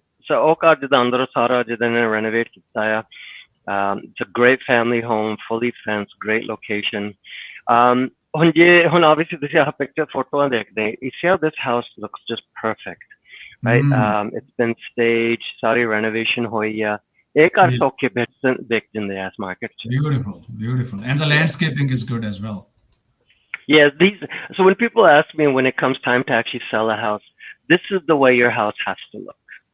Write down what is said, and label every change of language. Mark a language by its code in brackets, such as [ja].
[pa] So ਉਹ ਘਰ ਜਿਹਦਾ ਅੰਦਰੋਂ ਸਾਰਾ ਜਿਹਦਾ ਨੇ renovate ਕੀਤਾ ਆ. [en] It's a great family home, fully fenced, great location. [pa] ਹੁਣ [en] obviously [pa] ਤੁਸੀਂ ਆਹ [en] picture [pa] ਫੋਟੋਆਂ ਦੇਖਦੇ, [en] you see how this house looks just perfect, right? It's been staged, [pa] sorry [en] renovation [pa] ਹੋਈ ਆ. ਇਹ ਘਰ ਸੌਖੇ ਵਿਕ ਜਾਂਦੇ ਆ ਇਸ market ਚ. [en] Beautiful, beautiful, and the landscaping is good as well. Yeah, so when people ask me when it comes time to actually sell a house, this is the way your house has to look.